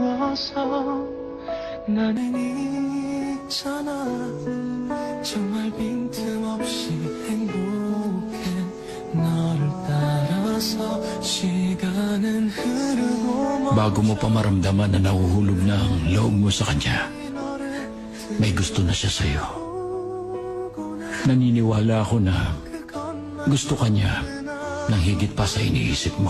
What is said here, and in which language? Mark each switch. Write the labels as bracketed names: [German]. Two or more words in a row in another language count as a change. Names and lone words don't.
[Korean] 따라서 나는 있잖아 정말 빈틈없이 행복해 너를 따라서 시간은 흐르고 [Filipino] Bago mo pa maramdaman na nahuhulog na ang loob mo sa kanya, may gusto na siya sa'yo. Naniniwala ako na gusto ka niya nang higit pa sa iniisip mo.